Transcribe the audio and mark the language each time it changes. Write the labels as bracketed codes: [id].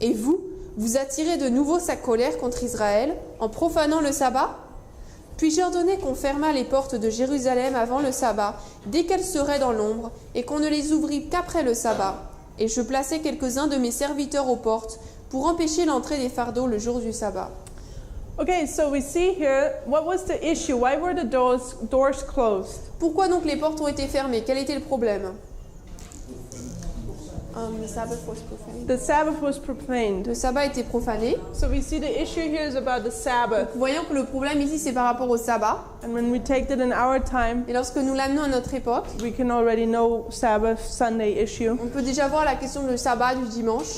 [fr] Et vous, vous attirez de nouveau sa colère contre Israël en profanant le sabbat ? Puis j'ordonnai qu'on fermât les portes de Jérusalem avant le sabbat, dès qu'elles seraient dans l'ombre, et qu'on ne les ouvrît qu'après le sabbat. Et je plaçai quelques-uns de mes serviteurs aux portes pour empêcher l'entrée des fardeaux le jour du sabbat. [en] Okay, so we see here, what was the issue? Why were the doors closed? [fr] Pourquoi donc les portes ont été fermées? Quel était le problème? [en] The Sabbath was profaned. The Sabbath was profaned. [fr] Le sabbat était profané. [en] So we see the issue here is about the Sabbath. [fr] Voyons que le problème ici, c'est par rapport au sabbat. [en] And when we take it in our time, [fr] Et lorsque nous l'amenons à notre époque, [en] we can already know Sabbath, Sunday issue. [fr] on peut déjà voir la question du sabbat, du dimanche.